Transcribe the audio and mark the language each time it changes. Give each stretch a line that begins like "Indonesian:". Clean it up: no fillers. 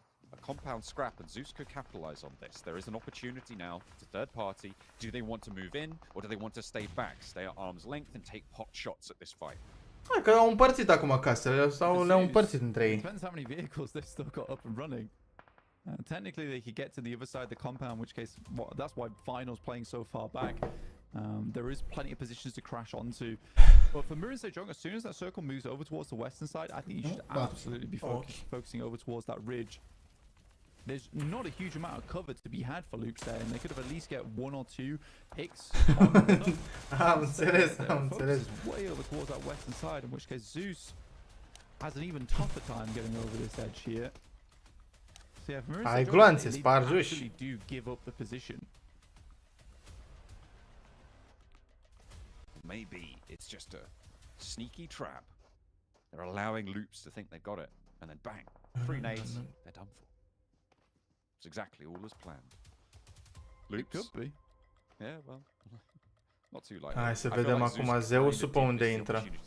English: A compound scrap, and Zeus could capitalize on this. There is an opportunity now to third party. Do they want to move in, or do they want to stay back, stay at arm's length, and take pot shots at this fight?
Romanian: Hai că au împărțit acum casele, sau le-au împărțit între ei.
English: Depends how many vehicles they've still got up and running. Technically, they could get to the other side of the compound, in which case, that's why Final's playing so far back. There is plenty of positions to crash onto. But for Mirror and Sejong, as soon as that circle moves over towards the western side, I think you should absolutely be focusing over towards that ridge. There's not a huge amount of cover to be had for Loops there, and they could have at least get 1 or 2 picks.
Romanian: Am înțeles.
English: Way over towards that western side, in which case Zeus has an even tougher time getting over this edge here. So yeah, Mirror and Sejong, they actually do give up the position. Maybe it's just a sneaky trap. They're allowing Loops to think they've got it, and then bang, 3 nades, they're done for. It's exactly all as planned. Loops. It could be. Yeah, well, not too likely.
Romanian: Hai să vedem acum Zeusul pe unde intră.